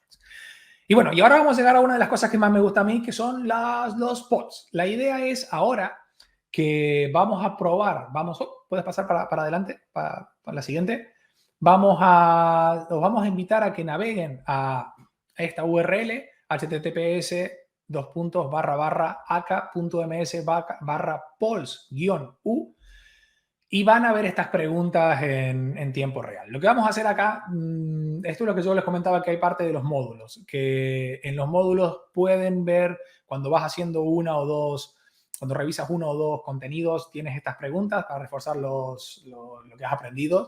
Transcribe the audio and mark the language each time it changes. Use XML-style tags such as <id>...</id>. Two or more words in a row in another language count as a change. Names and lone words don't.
<es>Y bueno, y ahora vamos a llegar a una de las cosas que más me gusta a mí, que son los pods. La idea es ahora que vamos a probar, puedes pasar para adelante, para la siguiente. Los vamos a invitar a que naveguen a esta URL, https://aka.ms/pols-u, y van a ver estas preguntas en tiempo real. Lo que vamos a hacer acá, esto es lo que yo les comentaba, que hay parte de los módulos, que en los módulos pueden ver cuando vas haciendo cuando revisas uno o dos contenidos, tienes estas preguntas para reforzar lo que has aprendido.</es>